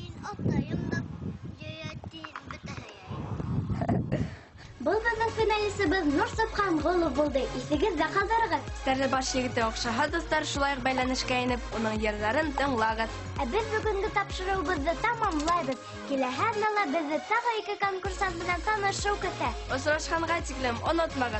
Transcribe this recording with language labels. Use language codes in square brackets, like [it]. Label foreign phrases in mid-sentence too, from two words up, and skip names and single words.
[tt] Был безнең финалистыбыз Нурсубхан Гулов булды. Исегездә калдырыгыз. [ba] Стәрле баш егете оҡшаһа достар, шулай уҡ бәйләнешкә инеп, уның йырҙарын тыңлағыҙ. Ә без бүгенге тапшырыуыбыҙҙы тамамлайбыҙ. Киләһе аҙнала беҙҙе тағы 2 конкурсант менән танышыу көтә. Осрашҡанға тиклем онотмағыҙ.